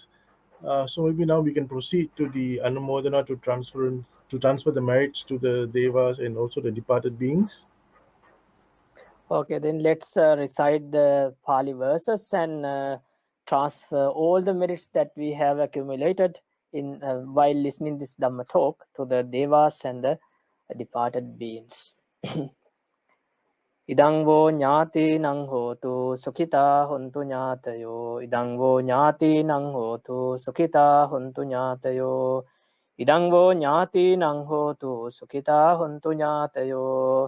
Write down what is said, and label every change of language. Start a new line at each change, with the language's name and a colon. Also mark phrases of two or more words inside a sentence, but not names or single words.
English: So maybe now we can proceed to the Anumodana to transfer the merits to the devas and also the departed beings. Okay, then let's recite the Pali verses and transfer all the merits that we have accumulated in while listening this Dhamma talk to the devas and the departed beings.
Pali: Idang vo nyati nang hotu sukhita hontu nyatayo. Idang vo nyati nang hotu sukhita hontu nyatayo. Idang vo nyati nang hotu sukhita hontu nyatayo.